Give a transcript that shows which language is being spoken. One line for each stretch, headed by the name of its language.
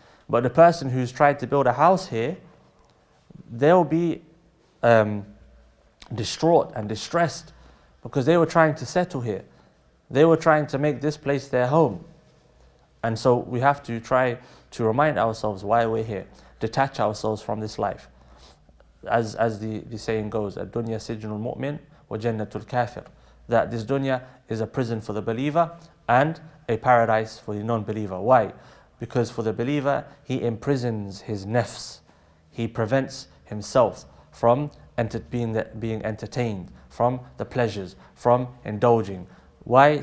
English: But the person who's tried to build a house here, they'll be distraught and distressed because they were trying to settle here. They were trying to make this place their home. And so we have to try to remind ourselves why we're here, detach ourselves from this life.
Arabic: As the saying goes, الدنيا سجن المؤمن وجنة الكافر.
English: That this dunya is a prison for the believer and a paradise for the non-believer. Why? Because for the believer, he imprisons his nafs. He prevents himself from being entertained, from the pleasures, from indulging. Why?